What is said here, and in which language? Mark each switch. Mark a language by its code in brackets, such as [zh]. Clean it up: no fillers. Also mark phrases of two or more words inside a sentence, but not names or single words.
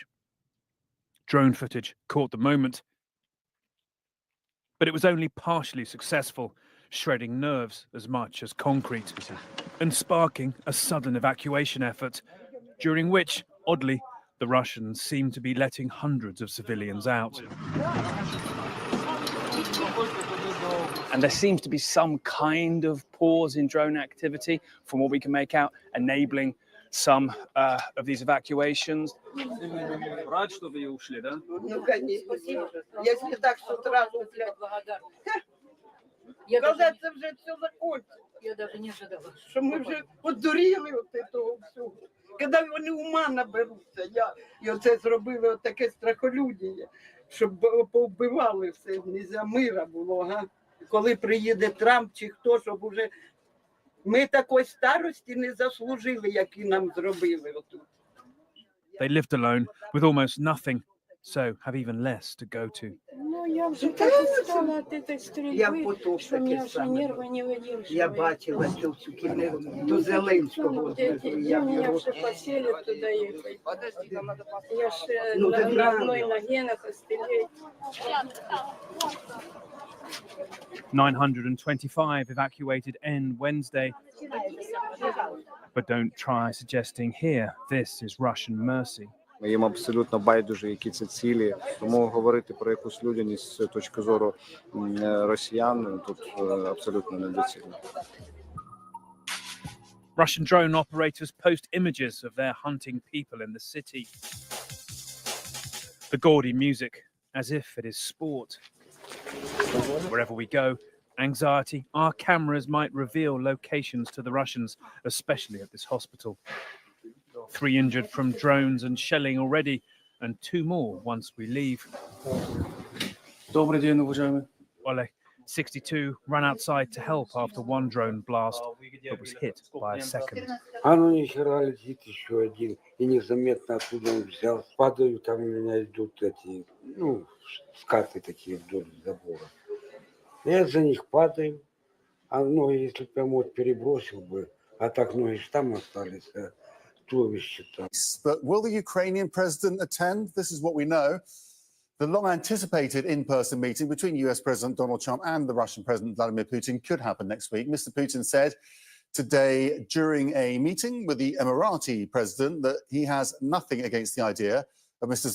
[en] Drone footage caught the moment, but it was only partially successful, shredding nerves as much as concrete and sparking a sudden evacuation effort, during which, oddly, the Russians seemed to be letting hundreds of civilians out. And there seems to be some kind of pause in drone activity, from what we can make out, enabling some of these evacuations. [ru] Ну, конечно. Если так, что сразу, когда [uk] це вже все [ru] закончится. Я даже не ожидала. [uk] Що ми вже одуріли от этого всього. Коли вони ума наберуться, і оце зробили таке страхолюдіє, щоб повбивали все, не за мира було, га? Коли приїде Трамп чи хто, щоб уже ми такої старості не заслужили, які нам зробили отут. [en] They lived alone with almost nothing, so have even less to go to. [uk] Ну, я вже так устала від цієї стрільби, що мене вже нерви не видержують. Я бачила цю всю кімнату до Зеленського. Я мене вже посіли туди їхати. Я ж на одній ногі на костелі. [en] 925 evacuated end Wednesday. But don't try suggesting here this is Russian mercy. [uk] Їм абсолютно байдуже, які це цілі. Тому говорити про якусь людяність з точки зору росіян тут абсолютно недоцільно. [en] Russian drone operators post images of their hunting people in the city. The gaudy music, as if it is sport. Wherever we go, anxiety, our cameras might reveal locations to the Russians, especially at this hospital. 3 injured from drones and shelling already, and 2 more once we leave. Ole, 62, ran outside to help after one drone blast, but was hit by a second. [ru] А ну нихера летит еще один, и незаметно оттуда он взял. Падаю, там у меня идут эти, ну, скаты такие вдоль забора. Я за них падаю, а ноги, если прям вот перебросил бы, а так ноги там остались, туловище там. [en] But will the Ukrainian president attend? This is what we know. The long-anticipated in-person meeting between US President Donald Trump and the Russian President Vladimir Putin could happen next week. Mr. Putin said today during a meeting with the Emirati president that he has nothing against the idea of Mr.